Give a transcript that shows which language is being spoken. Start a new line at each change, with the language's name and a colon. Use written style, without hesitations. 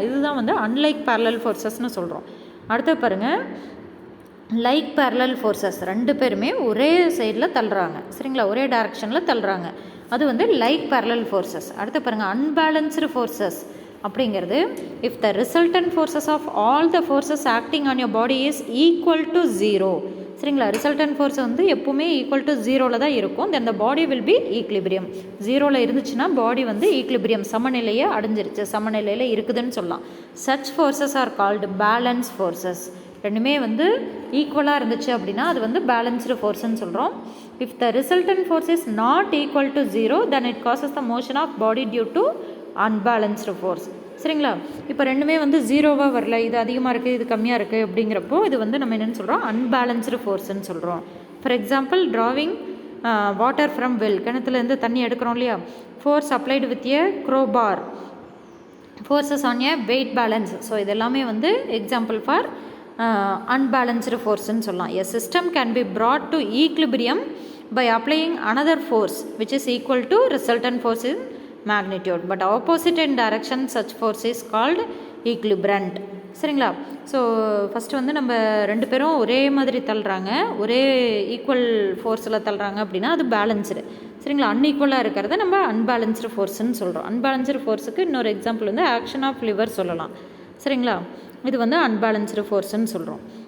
Tamil: இதுதான் வந்து unlike parallel ஃபோர்ஸஸ்ன்னு சொல்கிறோம். அடுத்து பாருங்கள், லைக் parallel ஃபோர்ஸஸ். 2 பேருமே ஒரே சைடில் தள்ளுறாங்க. சரிங்களா? ஒரே டைரக்ஷனில் தள்ளுறாங்க, அது வந்து லைக் parallel ஃபோர்ஸஸ். அடுத்து பாருங்கள், அன்பேலன்ஸ்டு ஃபோர்ஸஸ் அப்படிங்கிறது
English: if the resultant forces of all the forces acting on your body is equal to 0.
Tamil: சரிங்களா. ரிசல்டன்ட் ஃபோர்ஸ் வந்து எப்போவுமே ஈக்குவல் டு 0ல் தான் இருக்கும்.
English: Then the body will be equilibrium.
Tamil: 0ல் இருந்துச்சுன்னா பாடி வந்து ஈக்லிபிரியம் சமநிலையை அடைஞ்சிருச்சு, சமநிலையில் இருக்குதுன்னு சொல்லலாம்.
English: Such forces are called balance forces.
Tamil: ரெண்டுமே வந்து ஈக்குவலாக இருந்துச்சு அப்படின்னா அது வந்து பேலன்ஸ்டு ஃபோர்ஸ்ன்னு சொல்கிறோம்.
English: If the resultant force is not equal to 0 then it causes the motion of body due to unbalanced force. சரிங்களா.
Tamil: இப்போ ரெண்டுமே வந்து 0வாக வரல, இது அதிகமாக இருக்குது இது கம்மியாக இருக்குது அப்படிங்கிறப்போ இது வந்து நம்ம என்னென்னு சொல்கிறோம், அன்பேலன்ஸ்டு ஃபோர்ஸ்ன்னு சொல்கிறோம்.
English: for example drawing water from well,
Tamil: கிணத்துலேருந்து தண்ணி எடுக்கிறோம் இல்லையா.
English: Force applied with a crowbar, forces on a weight balance.
Tamil: So இது எல்லாமே வந்து எக்ஸாம்பிள் ஃபார் அன்பேலன்ஸ்டு ஃபோர்ஸ்ன்னு சொல்லலாம்.
English: A system can be brought to equilibrium by applying another force which is equal to resultant force in magnitude, but opposite in direction such force is called equilibrant.
Tamil: சரிங்களா. So first வந்து நம்ம ரெண்டு பேரும் ஒரே மாதிரி தள்ளுறாங்க, ஒரே equal ஃபோர்ஸில் தள்ளுறாங்க அப்படின்னா அது பேலன்ஸ்டு. சரிங்களா. அன்ஈக்குவலாக இருக்கிறத நம்ம அன்பேலன்ஸ்டு ஃபோர்ஸ்ன்னு சொல்கிறோம். அன்பேலன்ஸ்டு ஃபோர்ஸுக்கு இன்னொரு எக்ஸாம்பிள் வந்து ஆக்ஷன் ஆஃப் லிவர் சொல்லலாம். சரிங்களா. இது வந்து அன்பேலன்ஸ்டு ஃபோர்ஸ்ன்னு சொல்கிறோம்.